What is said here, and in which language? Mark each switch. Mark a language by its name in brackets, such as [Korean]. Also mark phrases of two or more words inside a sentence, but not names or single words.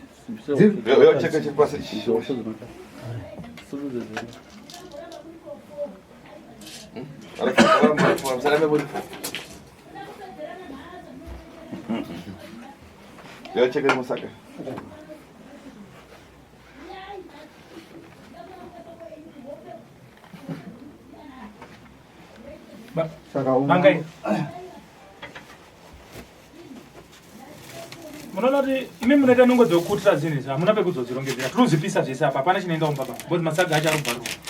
[Portuguese] Eu cheguei a passar. Eu cheguei a mostrar. [Shona] Mangai. Munoona kuti imi munoita nungo dzokutira zvinhu izvi hamuna pekuzodzirongedzera tiruzipisa zvese apa hapana chinoendawo baba because masaga acharubvarwa.